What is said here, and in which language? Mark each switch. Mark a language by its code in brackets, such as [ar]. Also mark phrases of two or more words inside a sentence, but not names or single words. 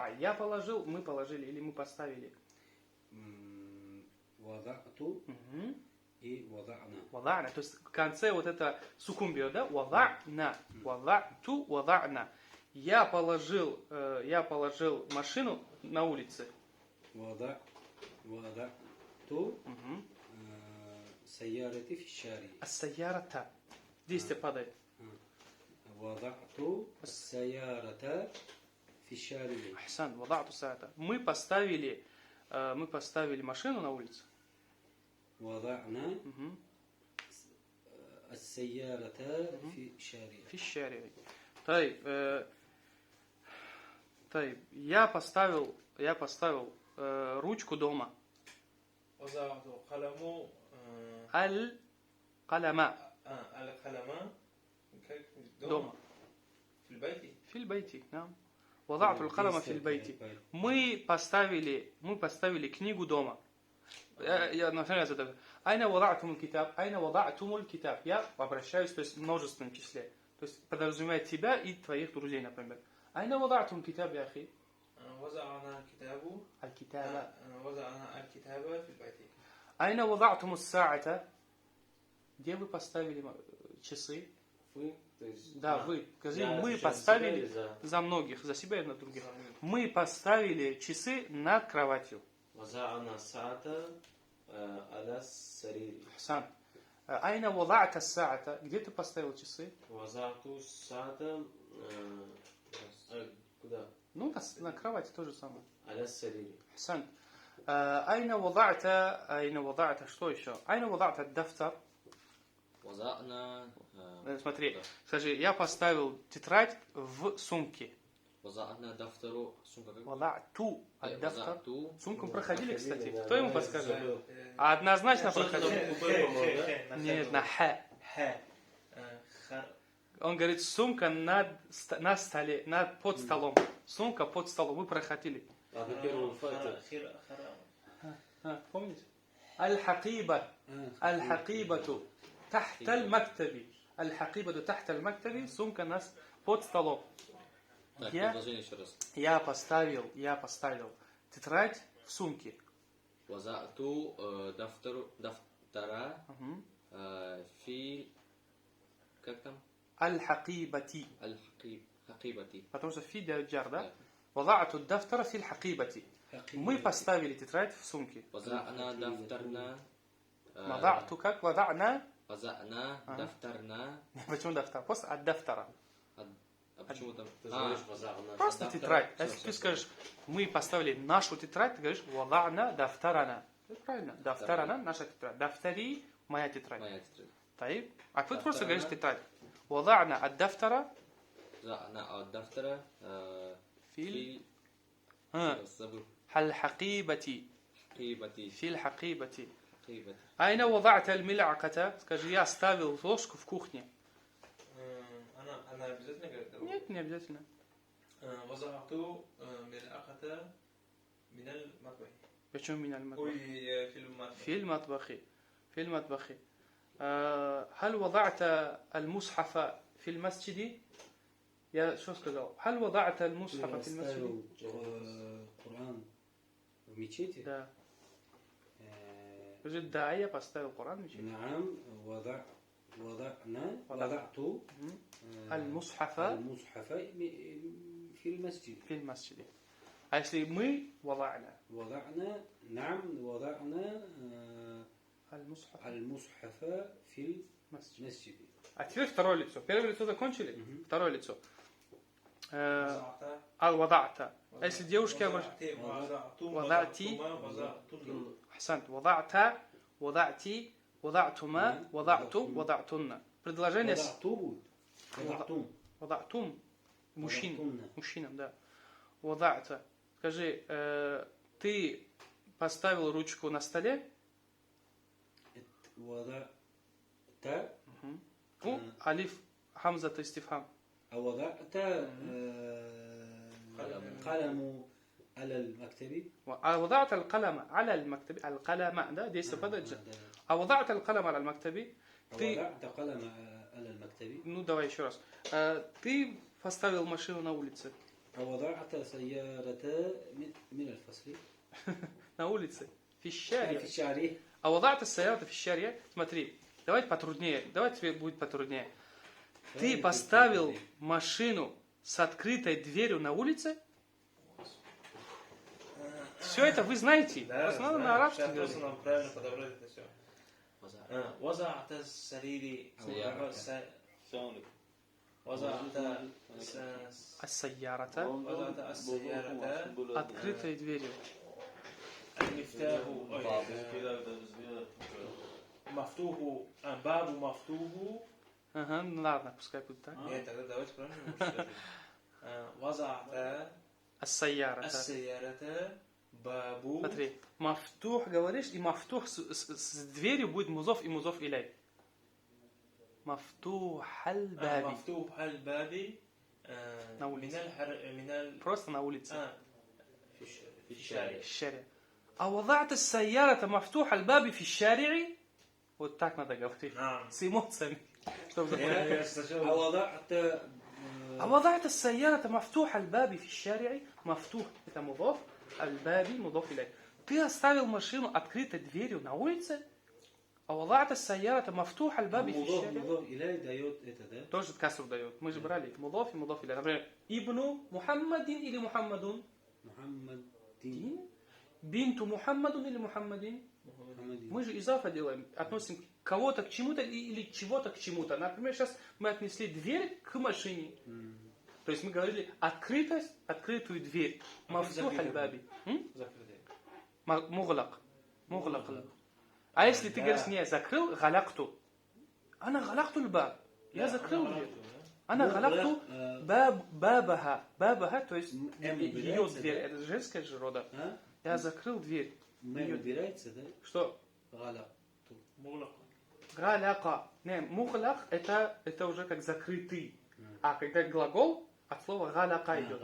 [ru] Я положил, мы положили или мы поставили. [ar] وضعت و وضعنا. Вадa'на. [ru] То есть в конце вот это сукун берет, да? [ar] وضعنا. وضعت، وضعنا. [ru] Я положил машину на улице. [ar] وضعت سيارتي في شارع. Ас-сайярата. [ru] Действие падает. [ar] وضعت سيارة في شارع. Ахсан, وضعت سيارة. [ru] Мы поставили машину на улице. [ar] وضعنا السيارة في شارع. في شارع. [ru] Я поставил ручку дома. [ar] Аль-калама. Дома. Фильбайти. وضعت القلم في البيت. [ru] Мы поставили книгу дома. Я задаю. [ar] أين وضعتم الكتاب? أين وضعتم الكتاب? [ru] Я обращаюсь, то есть в множественном числе. То есть подразумевает тебя и твоих друзей, например. [ar] أين وضعتم الكتاب يا أخي؟ وضعنا الكتاب في البيت. أين وضعتم الساعة? [ru] Где вы поставили часы? Вы? Да, вы. Скажи, мы поставили за многих, за себя и на других. Мы поставили часы над кроватью. [ar] وضعنا الساعة على السرير. Хасан. أين وضعت الساعة? [ru] Где ты поставил часы? [ar] وضعت الساعة куда? [ru] Ну, на кровати то же самое. [ar] على السرير. Хасан. أين وضعت [ru] что еще? [ar] أين وضعت الدفتر? وضعنا [ru] Смотри, скажи, я поставил тетрадь в сумке. [ar] وضعنا دفتر [ru] сумка как? [ar] وضعت الدفتر. وضعت. [ru] Сумку проходили, кстати. Кто ему подскажет? Однозначно проходили. Нет, на х. Он говорит, сумка на столе, под столом. Сумка под столом. Вы проходили. Помните? [ar] الحقيبة. الحقيبة. تحت المكتب. الحقيبة تحت المكتب. [ru] Сумка под столом. Так, продолжение еще раз. Я поставил тетрадь в сумке. [ar] وضعت دفتر في [ru] как там? [ar] Аль-хакибати. الحقيبة. [ru] Потому что фи для джар, да? [ar] وضعت الدفتر في الحقيبة. [ru] Мы поставили тетрадь в сумке. [ar] وضعنا دفترنا وضعت как وضعنا. وضعنا دفترنا. [ru] Почему дафтар? Просто от дафтара. А почему там? Ты говоришь, вазагна. Просто тетрадь. А если ты скажешь, мы поставили нашу тетрадь, ты говоришь [ar] وضعنا دفترنا. [ru] Это правильно. Дафтарана наша тетрадь. Дафтари моя тетрадь. Моя тетрадь. [ar] طيب. [ru] А тут просто говоришь тетрадь. [ar] وضعنا الدفتر وضعنا الدفتر في [ru] забыл. [ar] الحقيبة. حقيبتي. في الحقيبة. حقيبتي. أين وضعت الملعقة? [ru] Скажи, я оставил ложку в кухне. Она обязательно говорит? Нет, не обязательно. [ar] وضعت ملعقة من المطبخ. [ru] Почему [ar] من المطبخ؟ Ой, في المطبخ. في المطبخ. في المطبخ. هل وضعت المصحف في المسجد؟ [ru] Я что сказал? [ar] هل وضعت المصحف في المسجد؟ [ru] Коран в мечети? Да. Скажи, да, я поставил Коран в мечеть. [ar] نعم وضعت المصحف المصحف في المسجد. في المسجد. [ru] А если мы وضعنا [ar] نعم وضعنا المصحف المصحف في المسجد. المسجد. [ru] А теперь второе лицо. Первое лицо закончили? Второе лицо. [ar] وضعت. وضعت. [ru] А если девушки [ar] وضعتي. أحسنت. وضعت. وضعتي. وضعتما. وضعتم. وضعتن. [ru] Предложение с وضعتم. Мужчинам, да. وضعت. Скажи, ты поставил ручку на столе? [ar] وضعت ألف حمزة استفهام. وضعت قلم على المكتب. وضعت القلم على المكتب. القلم ده دي استفادة جدا. وضعت القلم على المكتب. وضعت قلم على المكتب. [ru] Ну давай еще раз. Ты поставил машину на улице. [ar] وضعت سيارة من الفصل. [ru] На улице. [ar] في الشارع. في الشارع. وضعت السيارة في الشارع. [ru] Смотри, давайте потруднее. Давайте тебе будет потруднее. Ты поставил машину с открытой дверью на улице? Все это вы знаете. Просто надо на арабском Сейчас просто говорить. нам правильно подобрать это все. [ar] وضعت السرير وضعت السيارة. وضعت السيارة. [ru] Открытой дверью. [ar] المفتاح مفتوح باب مفتوح. [ru] Ага, ну ладно, пускай будет так. Нет, тогда давайте правильно. [ar] وضعت السيارة. السيارة باب. [ru] Смотри, мафтух говоришь, и мафтух с дверью будет музов и [ar] مضاف إليه. مفتوح الباب. مفتوح الباب [ru] На улице. [ar] من [ru] Просто на улице. [ar] في الشارع. في الشارع. وضعت السيارة مفتوح الباب في الشارع. [ru] Вот так надо говорить. С эмоциями. Чтобы запомнить. [ar] وضعت وضعت السيارة مفتوح الباب في الشارع. مفتوح это مضاف. الباب مضاف إليه. [ru] Ты оставил машину открытой дверью на улице? [ar] وضعت السيارة مفتوح الباب في الشارع. مضاف إليه [ru] дает это, да? Тоже касру дает. Мы же брали мудаф и [ar] مضاف إليه. [ru] Например, [ar] ابن محمد или Мухаммадун? محمد بنت محمد [ru] или Мухаммадин? Мы же изафа делаем. Относим кого-то к чему-то или чего-то к чему-то. Например, сейчас мы отнесли дверь к машине. То есть мы говорили открытую дверь. [ar] مفتوح الباب. Муглак. А если ты говоришь, не, закрыл, галакту. أنا غلقت الباب. [ru] Я закрыл дверь. [ar] أنا غلقت بابها. Бабаха, [ru] то есть ее дверь. Это женская же рода. Я закрыл дверь. убирается, да? Что? Галяка. Не, мухлах это уже как закрытый. А когда глагол, от слова галяка идет.